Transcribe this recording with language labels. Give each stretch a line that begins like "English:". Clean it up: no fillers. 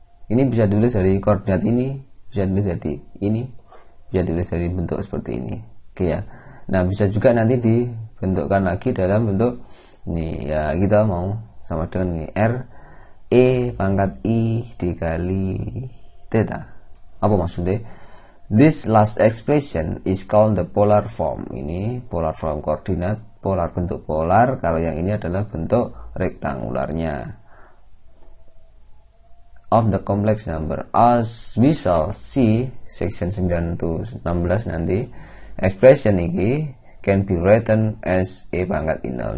Indonesian: Ini bisa ditulis dari koordinat ini, bisa ditulis dari ini, bisa ditulis dari bentuk seperti ini. Oke ya. Nah, bisa juga nanti dibentukkan lagi dalam bentuk ini ya, kita mau sama dengan ini R E pangkat I dikali theta. Apa maksudnya?
English: This last expression is called the polar form.
Indonesian: Ini polar form koordinat, polar bentuk polar. Kalau yang ini adalah bentuk rektangularnya
English: of the complex number. As we shall see section 9 to 16 nanti, expression ini can be written as E pangkat I0.